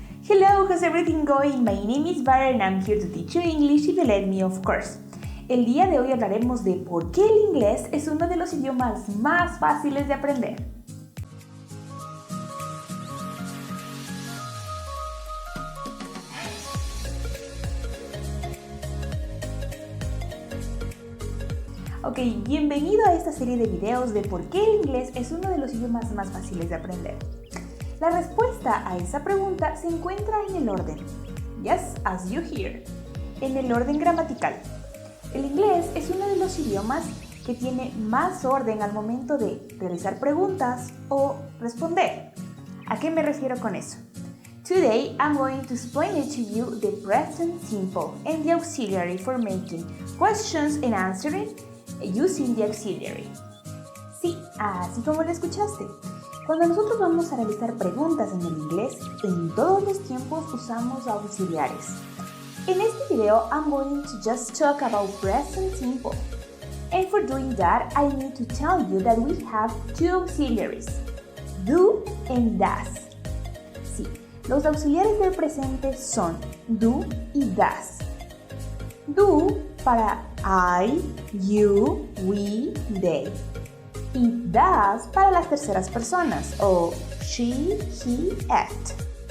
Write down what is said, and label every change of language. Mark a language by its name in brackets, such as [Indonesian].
[English] Hello, how's everything going? My name is Vara and I'm here to teach you English if you let me, of course. [Spanish] El día de hoy hablaremos de por qué el inglés es uno de los idiomas más fáciles de aprender. Ok, bienvenido a esta serie de videos de por qué el inglés es uno de los idiomas más fáciles de aprender. La respuesta a esa pregunta se encuentra en el orden. [English] Yes, as you hear. [Spanish] En el orden gramatical. El inglés es uno de los idiomas que tiene más orden al momento de realizar preguntas o responder. ¿A qué me refiero con eso? [English] Today, I'm going to explain it to you the present simple and the auxiliary for making questions and answering using the auxiliary. [Spanish] Sí, así como lo escuchaste. Cuando nosotros vamos a realizar preguntas en el inglés, en todos los tiempos usamos auxiliares. En este video, [English] I'm going to just talk about present simple. And for doing that, I need to tell you that we have two auxiliaries, do and does. [Spanish] Sí, los auxiliares del presente son do y does. Do para I, you, we, they. Y does para las terceras personas o she, he, it.